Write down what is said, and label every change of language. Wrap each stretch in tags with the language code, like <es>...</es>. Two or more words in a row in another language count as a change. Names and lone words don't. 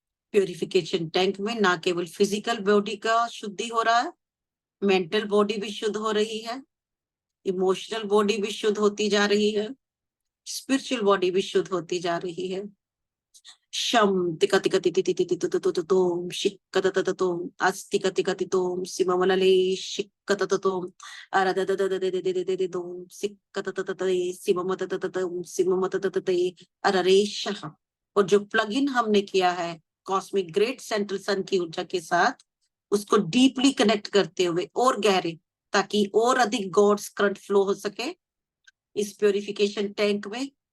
<en>purification tank</en> <hi>में ना केवल</hi> <en>physical body</en> <hi>का शुद्धि हो रहा है,</hi> <en>mental body</en> <hi>भी शुद्ध हो रही है,</hi> <en>emotional body</en> <hi>भी शुद्ध होती जा रही है,</hi> <en>spiritual body</en> <hi>भी शुद्ध होती जा रही है। शम तिका तिका तिति तिति तिति तोम शिक्क तततोम अस्तिक तिका तितोम सिममलले शिक्क तततोम अरददददददददददोम सिक्क तततते सिममततततोम सिममतततते अररेशः। और जो</hi> <en>plug in</en> <hi>हमने किया है</hi> <en>cosmic great central sun</en> <hi>की ऊर्जा के साथ, उसको डीपली कनेक्ट करते हुए और गहरे, ताकि और अधिक</hi> <en>God's current flow</en> <hi>हो सके इस</hi> <en>purification tank</en> <hi>में।</hi>